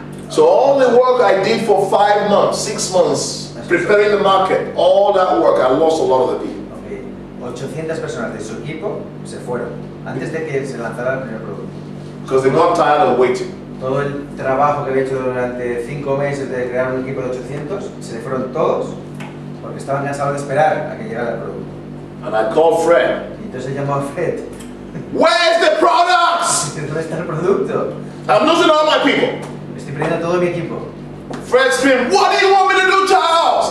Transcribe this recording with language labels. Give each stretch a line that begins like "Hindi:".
English: So all the work I did for 5 months, 6 months, preparing the market, all that work, I lost a lot of the people.
Spanish: 800 personas de su equipo se fueron, antes de que se lanzara el primer producto.
English: Because they got tired of waiting.
Spanish: Todo el trabajo que había hecho durante 5 meses de crear un equipo de 800, se fueron todos porque estaban cansados de esperar a que llegara el producto.
English: And I called Fred.
Spanish: Y entonces llamó a Fred.
English: Where's the products?
Spanish: ¿Dónde está el producto?
English: I'm losing all my people.
Spanish: Estoy perdiendo a todo mi equipo.
English: Fred screamed, what do you want me to do, Charles?